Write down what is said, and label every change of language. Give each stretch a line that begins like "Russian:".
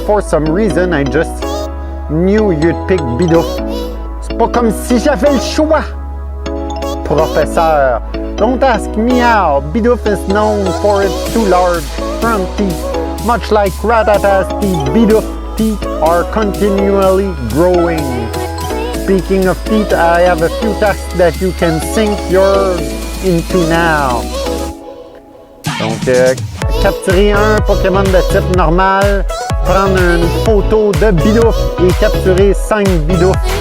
English: For some reason, I just knew you'd pick Bidouf.
French: C'est pas comme si j'avais le choix, professeur.
English: Don't ask me how. Bidouf is known for its 2 large front teeth. Much like Rattata's teeth, Bidouf teeth are continually growing. Speaking of teeth, I have a few tasks that you can sink yours into now.
French: Donc, capturer un Pokémon de type normal, prendre une photo de Bidouf et capturer 5 Bidouf.